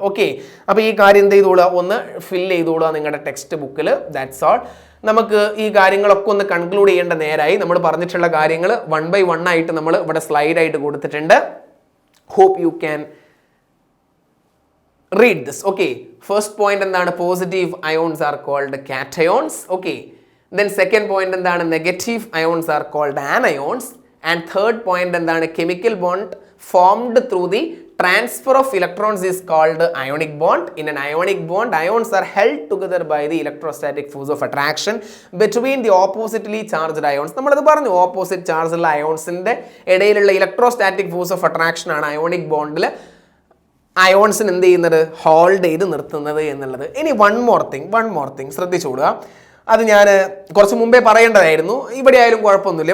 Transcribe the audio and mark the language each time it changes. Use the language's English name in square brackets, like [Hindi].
[Malayalam] Okay, അപ്പോൾ ഈ കാര്യം എന്ത് ചെയ്തോളുക? ഒന്ന് ഫിൽ ചെയ്തോളുക നിങ്ങളുടെ ടെക്സ്റ്റ് ബുക്കിൽ. [English] That's all. [Malayalam] നമുക്ക് ഈ കാര്യങ്ങളൊക്കെ ഒന്ന് കൺക്ലൂഡ് ചെയ്യേണ്ട നേരായി. നമ്മൾ പറഞ്ഞിട്ടുള്ള കാര്യങ്ങൾ 1 by 1 ആയിട്ട് നമ്മൾ ഇവിടെ സ്ലൈഡ് ആയിട്ട് കൊടുത്തിട്ടുണ്ട്. [English] Hope you can read this. Okay, first point [Malayalam] എന്താണ്? [English] Positive ions are called cations. Okay, then second point [Malayalam] എന്താണ്? [English] Negative ions are called anions. And third point [Malayalam] എന്താണ്? [English] Chemical bond formed through the transfer of electrons is called ionic bond. In an ionic bond, ions are held together by the electrostatic force of attraction between the oppositely charged ions. [Malayalam] നമ്മളത് പറഞ്ഞു, opposite charge ഉള്ള അയോൺസിന്റെ ഇടയിലുള്ള electrostatic force of attraction ആണ് ionic ബോണ്ടിൽ അയോൺസിന് എന്ത് ചെയ്യുന്നത്? Hold ചെയ്ത് നിർത്തുന്നത് എന്നുള്ളത്. ഇനി [English] one more thing [Malayalam] ശ്രദ്ധിച്ചോളുക. അത് ഞാൻ കുറച്ച് മുമ്പേ പറയേണ്ടതായിരുന്നു. ഇവിടെ ആയാലും കുഴപ്പമൊന്നുമില്ല.